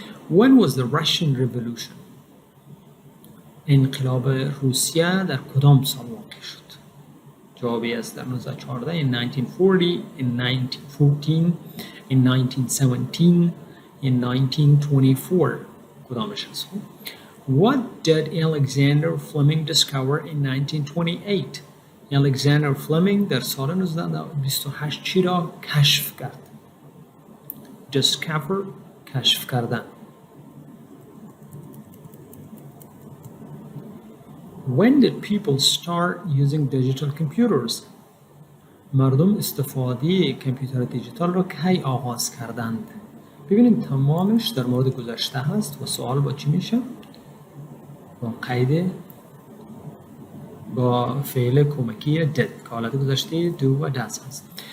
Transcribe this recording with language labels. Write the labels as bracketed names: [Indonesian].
[English] When was the Russian Revolution? [Persian] انقلاب روسیه در کدام سال واقع شد؟ جوابی است در 1914 in 1940 [English] in 1914 in 1917 in 1924. [Persian] کدامش هست؟ [English] What did Alexander Fleming discover in 1928? [Persian] Alexander Fleming در سال 1928 چی را کشف کرد؟ Discover کشف کردن. [English] When did people start using digital computers? [Persian] مردم استفاده کامپیوتر دیجیتال را کی آغاز کردند؟ ببینید تمامش در مورد گذشته هست و سوال با چی میشه؟ با قید با فعل کمکی did که حالت گذشته do و does هست.